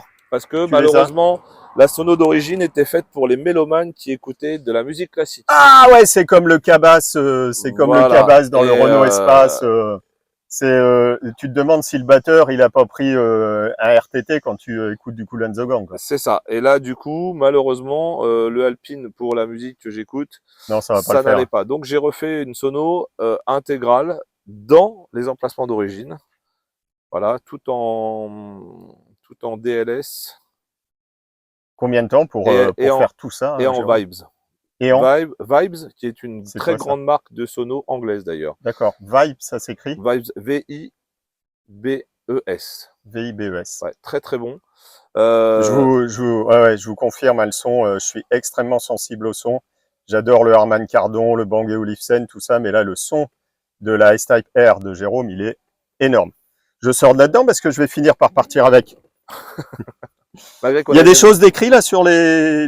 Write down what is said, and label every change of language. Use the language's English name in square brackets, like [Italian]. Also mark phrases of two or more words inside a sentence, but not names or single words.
[French] Parce que Tu les as? malheureusement, la sono d'origine était faite pour les mélomanes qui écoutaient de la musique classique. Ah ouais, c'est comme le Cabas, Voilà. dans le Et Renault Espace. Tu te demandes si le batteur il a pas pris un RTT quand tu écoutes du Kool and the Gang, quoi. c'est ça. Et là, du coup, malheureusement, le Alpine pour la musique que j'écoute, Non, ça va pas le ça faire. n'allait pas. Donc j'ai refait une sono intégrale dans les emplacements d'origine. Voilà, tout en DLS Combien de temps et pour faire tout ça, en Jérôme? vibes. Et en Vibes, qui est une C'est très quoi, ça? grande marque de sono anglaise d'ailleurs. D'accord. Vibe, ça s'écrit Vibes, V-I-B-E-S. V-I-B-E-S. Ouais, très très bon. Ouais, je vous confirme, hein, le son, je suis extrêmement sensible au son. J'adore le Harman Kardon, le Bang & Olufsen, tout ça, mais là, le son de la S-Type R de Jérôme, il est énorme. Je sors de là-dedans parce que je vais finir par partir avec. Il y a des choses décrites là sur les